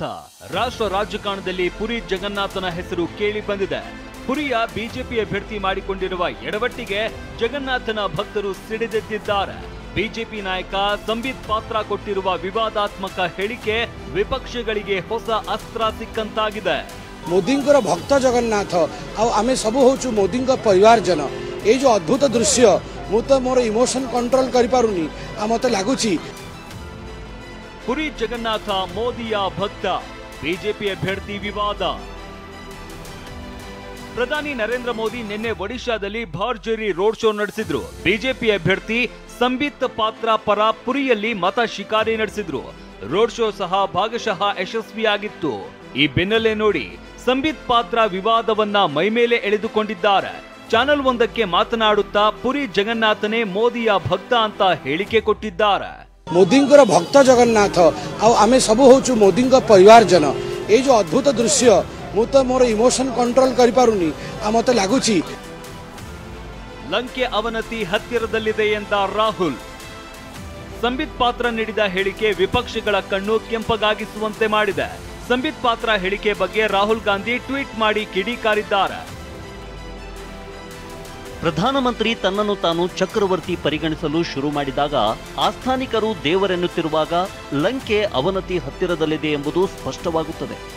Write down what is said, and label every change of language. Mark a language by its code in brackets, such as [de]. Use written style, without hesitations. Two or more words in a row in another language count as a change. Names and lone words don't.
[kn] ರಾಷ್ಟ್ರ ರಾಜಕಾರಣದಲ್ಲಿ ಪುರಿ ಜಗನ್ನಾಥನ ಹೆಸರು ಕೇಳಿ ಬಂದಿದೆ. ಪುರಿಯ ಬಿಜೆಪಿ ಅಭ್ಯರ್ಥಿ ಮಾಡಿಕೊಂಡಿರುವ ಎಡವಟ್ಟಿಗೆ ಜಗನ್ನಾಥನ ಭಕ್ತರು ಸಿಡಿದೆದ್ದಿದ್ದಾರೆ. ಬಿಜೆಪಿ ನಾಯಕ ಸಂಬಿತ್ ಪಾತ್ರ ಕೊಟ್ಟಿರುವ ವಿವಾದಾತ್ಮಕ ಹೇಳಿಕೆ ವಿಪಕ್ಷಗಳಿಗೆ ಹೊಸ ಅಸ್ತ್ರ ಸಿಕ್ಕಂತಾಗಿದೆ. [or] ମୋଦିଙ୍କର ଭକ୍ତ ଜଗନ୍ନାଥ ଆଉ ଆମେ ସବୁ ହଉଛୁ ମୋଦିଙ୍କ ପରିବାରଜନ। ଏଇ ଯୋଉ ଅଦ୍ଭୁତ ଦୃଶ୍ୟ ମୁଁ ତ ମୋର [en] emotion control [or] କରିପାରୁନି ଆଉ ମତେ ଲାଗୁଛି [kn] ಪುರಿ ಜಗನ್ನಾಥ ಮೋದಿಯ ಭಕ್ತ, ಬಿಜೆಪಿ ಅಭ್ಯರ್ಥಿ ವಿವಾದ. ಪ್ರಧಾನಿ ನರೇಂದ್ರ ಮೋದಿ ನಿನ್ನೆ ಒಡಿಶಾದಲ್ಲಿ ಭರ್ಜರಿ ರೋಡ್ ಶೋ ನಡೆಸಿದ್ರು. ಬಿಜೆಪಿ ಅಭ್ಯರ್ಥಿ ಸಂಬಿತ್ ಪಾತ್ರ ಪರ ಪುರಿಯಲ್ಲಿ ಮತ ಶಿಕಾರಿ ನಡೆಸಿದ್ರು. ರೋಡ್ ಶೋ ಸಹ ಭಾಗಶಃ ಯಶಸ್ವಿಯಾಗಿತ್ತು. ಈ ಬೆನ್ನಲ್ಲೇ ನೋಡಿ ಸಂಬಿತ್ ಪಾತ್ರ ವಿವಾದವನ್ನ ಮೈಮೇಲೆ ಎಳೆದುಕೊಂಡಿದ್ದಾರೆ. ಚಾನೆಲ್ ಒಂದಕ್ಕೆ ಮಾತನಾಡುತ್ತಾ ಪುರಿ ಜಗನ್ನಾಥನೇ ಮೋದಿಯ ಭಕ್ತ ಅಂತ ಹೇಳಿಕೆ ಕೊಟ್ಟಿದ್ದಾರೆ. [or] ମୋଦିଙ୍କର ଭକ୍ତ ଜଗନ୍ନାଥ ଆଉ ଆମେ ସବୁ ହଉଛୁ ମୋଦିଙ୍କ ପରିବାରଜନ। ଏଇ ଯୋଉ ଅଦ୍ଭୁତ ଦୃଶ୍ୟ ମୁଁ ତ ମୋର [en] emotion control [or] କରିପାରୁନି ଆଉ ମତେ ଲାଗୁଛି [kn] ಲಂಕೆ ಅವನತಿ ಹತ್ತಿರದಲ್ಲಿದೆ ಎಂದ ರಾಹುಲ್. ಸಂಬಿತ್ ಪಾತ್ರ ನೀಡಿದ ಹೇಳಿಕೆ ವಿಪಕ್ಷಗಳ ಕಣ್ಣು ಕೆಂಪಗಾಗಿಸುವಂತೆ ಮಾಡಿದೆ. ಸಂಬಿತ್ ಪಾತ್ರ ಹೇಳಿಕೆ ಬಗ್ಗೆ ರಾಹುಲ್ ಗಾಂಧಿ ಟ್ವೀಟ್ ಮಾಡಿ ಕಿಡಿಕಾರಿದ್ದಾರೆ. ಪ್ರಧಾನಮಂತ್ರಿ ತನ್ನನ್ನು ತಾನು ಚಕ್ರವರ್ತಿ ಪರಿಗಣಿಸಲು ಶುರು ಮಾಡಿದಾಗ, ಆಸ್ಥಾನಿಕರು ದೇವರೆನ್ನುತ್ತಿರುವಾಗ ಲಂಕೆ ಅವನತಿ ಹತ್ತಿರದಲ್ಲಿದೆ ಎಂಬುದು ಸ್ಪಷ್ಟವಾಗುತ್ತದೆ.